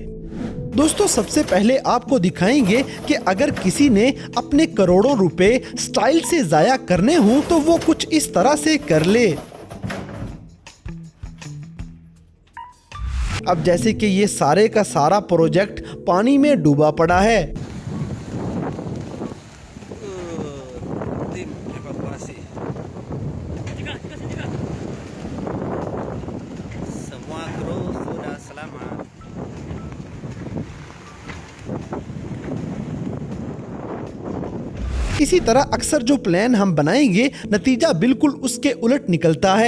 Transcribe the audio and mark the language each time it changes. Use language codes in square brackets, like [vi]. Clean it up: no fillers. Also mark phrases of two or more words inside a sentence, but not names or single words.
[hi] दोस्तों, सबसे पहले आपको दिखाएंगे कि अगर किसी ने अपने करोड़ों रुपए स्टाइल से जाया करने हों तो वो कुछ इस तरह से कर ले। अब जैसे कि ये सारे का सारा प्रोजेक्ट पानी में डूबा पड़ा है। [id] Tim evakuasi. Semua kru sudah selamat. [hi] इसी तरह अक्सर जो प्लान हम बनाएंगे नतीजा बिल्कुल उसके उलट निकलता है।